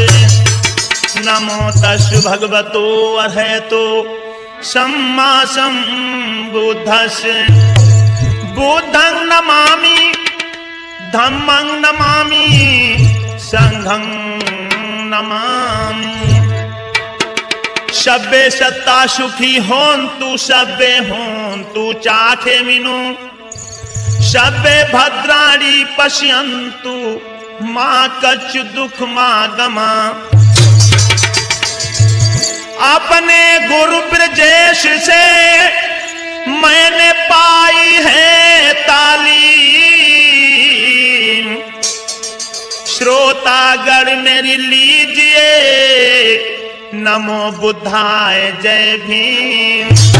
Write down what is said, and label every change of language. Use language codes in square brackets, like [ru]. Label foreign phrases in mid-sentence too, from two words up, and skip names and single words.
[pi] नमो तस् भगवतो अर्हतो सम्मा सम्बुद्धस्य। बुद्धं नमामि धम्मं नमामि संघं नमामि। सब्बे सत्ता सुखी होन्तु सब्बे होन्तु चाखेमिनो। सब्बे भद्राणि पश्यन्तु मा कच्चित् दुःखमागमा। [hi] अपने गुरु ब्रजेश से मैंने पाई है तालीम। श्रोतागण मेरी लीजिए [pi] नमो बुद्धाय [hi] जय भीम।